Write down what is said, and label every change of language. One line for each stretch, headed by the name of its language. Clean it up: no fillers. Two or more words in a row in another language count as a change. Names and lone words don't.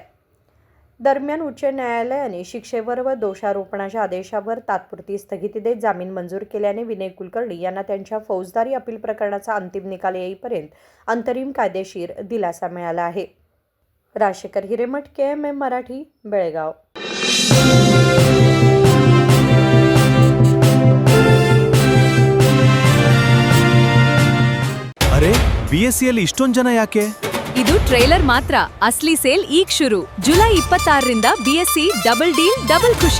Marathi: दरम्यान उच्च न्यायालयाने शिक्षेवर व दोषारोपणाच्या आदेशावर तात्पुरती स्थगिती देत जामीन मंजूर केल्याने विनय कुलकर्णी यांना त्यांच्या फौजदारी अपील प्रकरणाचा अंतिम निकाल येईपर्यंत अंतरिम कायदेशीर दिलासा मिळाला आहे। राजशेखर हिरेमठ, KMM मराठी, बेळगाव।
Kannada: ಅರೆ BSCಯಲ್ಲಿ ಇಷ್ಟೊಂದು ಜನ ಯಾಕೆ? ಇದು ಟ್ರೈಲರ್ ಮಾತ್ರ. ಅಸ್ಲಿ ಸೇಲ್ ಈಗ ಶುರು. ಜುಲೈ 26ರಿಂದ BSc
English: double deal double
Kannada: ಖುಷಿ.